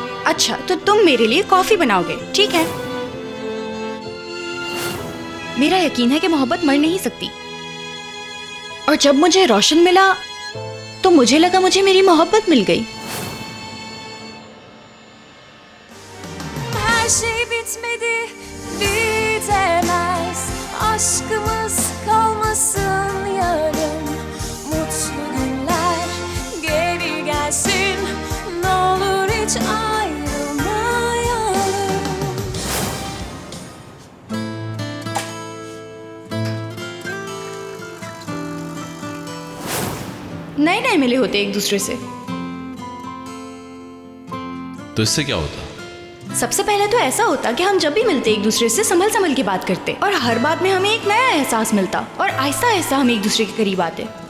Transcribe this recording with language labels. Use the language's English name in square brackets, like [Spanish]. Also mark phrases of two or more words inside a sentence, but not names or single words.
[Hindi] अच्छा, तो तुम मेरे लिए कॉफी बनाओगे, ठीक है? मेरा यकीन है कि मोहब्बत मर नहीं सकती। और जब मुझे रोशन मिला तो मुझे लगा मुझे मेरी मोहब्बत मिल गई। [Turkish] Her şey bitmedi, bitemez. Aşkımız kalmasın yarım. Mutlu günler geri gelsin. Ne olur hiç ayrılmayalım. [Hindi] नए नए मिले होते एक दूसरे से। तो इससे क्या होता? सबसे पहले तो ऐसा होता कि हम जब भी मिलते एक दूसरे से संभल संभल के बात करते और हर बात में हमें एक नया एहसास मिलता और आहिस्ता आहिस्ता हम एक दूसरे के करीब आते।